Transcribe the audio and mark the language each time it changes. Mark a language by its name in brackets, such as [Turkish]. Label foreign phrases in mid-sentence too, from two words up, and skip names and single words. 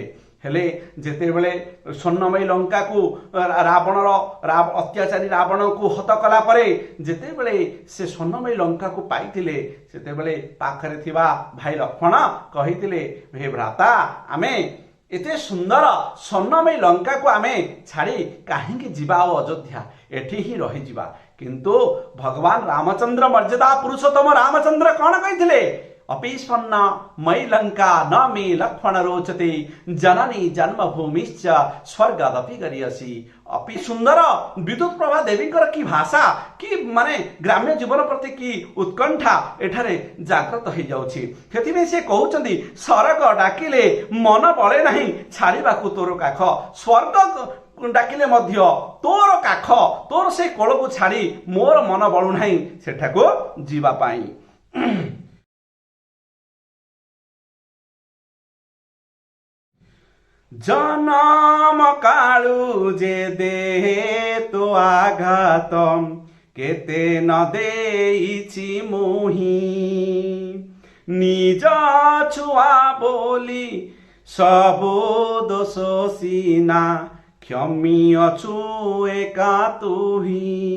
[Odia] ହେଲେ ଯେତେବେଳେ ସ୍ୱର୍ଣ୍ଣମୟୀ ଲଙ୍କାକୁ ରାବଣର ଅତ୍ୟାଚାରୀ ରାବଣକୁ ହତ କଲା ପରେ ଯେତେବେଳେ ସେ ସ୍ୱର୍ଣ୍ଣମୟୀ ଲଙ୍କାକୁ ପାଇଥିଲେ ସେତେବେଳେ ପାଖରେ ଥିବା ଭାଇ ଲକ୍ଷ୍ମଣ କହିଥିଲେ, ହେ ଭ୍ରାତା ଆମେ ଏତେ ସୁନ୍ଦର ସ୍ୱର୍ଣ୍ଣମୟୀ ଲଙ୍କାକୁ ଆମେ ଛାଡ଼ି କାହିଁକି ଯିବା ଆଉ ଅଯୋଧ୍ୟା, ଏଠି ହିଁ ରହିଯିବା। କିନ୍ତୁ ଭଗବାନ ରାମଚନ୍ଦ୍ର ମର୍ଯ୍ୟାଦା ପୁରୁଷୋତ୍ତମ ରାମଚନ୍ଦ୍ର କଣ କହିଥିଲେ? [Sanskrit] अपि स्वर्ण मयि लंका न मे लक्ष्मण रोचते जननी जन्मभूमिश्च स्वर्गादपि गरियसी। [Odia] ଅପି ସୁନ୍ଦର ବିଦ୍ୟୁତ ପ୍ରଭା ଦେବୀଙ୍କର କି ଭାଷା କି ମାନେ ଗ୍ରାମ୍ୟ ଜୀବନ ପ୍ରତି କି ଉତ୍କଣ୍ଠା ଏଠାରେ ଜାଗୃତ ହୋ ଯାଉଛି। ସେଥିମେ ସେ କହଉଛନ୍ତି ସରଗ ଡାକିଲେ ମନ ବଳେ ନାହିଁ ଛାଡ଼ିବାକୁ ତୋର କାଖ। ସ୍ୱର୍ଗ ଡାକିଲେ ମଧ୍ୟ ତୋର କାଖ ତୋର ସେ କୋଳକୁ ଛାଡ଼ି ମୋର ମନ ବଳୁ ନାହିଁ ସେଠାକୁ ଜୀବା ପାଇଁ। ଜନମ କାଳୁ ଯେ ଦେହେ ତୋ ଆଘାତ କେତେ ନ ଦେଇଛି ମୋହି ନିଜ ଛୁଆ ବୋଲି ସବୁ ଦୋଷ ସିନା କ୍ଷମି ଅଛୁ ଏକା ତୁହି।